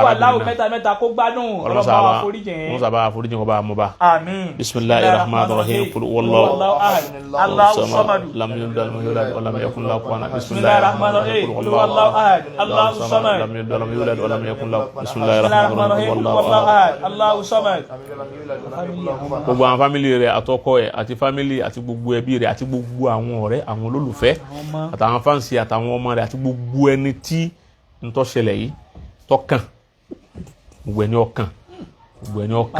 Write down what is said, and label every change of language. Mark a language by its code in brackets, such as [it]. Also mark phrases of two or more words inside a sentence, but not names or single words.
[ar] بسم الله الرحمن الرحيم قل هو الله الصمد لم يلد ولم يولد ولم يكن له كفوا احد بسم الله الرحمن الرحيم قل هو الله احد الله الصمد لم يلد ولم يولد ولم يكن له بسم الله الرحمن الرحيم قل هو الله احد الله الصمد. [yo] gbogbo àwọn fámìlì rẹ̀ àtọkọ ẹ̀ àti fámìlì àti gbogbo ẹbí rẹ̀ àti gbogbo àwọn ọ̀rẹ́ àwọn olólùfẹ́ àtàwọn fáǹsì àtàwọn ọmọ rẹ̀ àti gbogbo ẹni tí ń tó ṣẹlẹ̀ yìí tọkàn gbogbo ẹni ọkàn gbogbo ẹni ọkàn.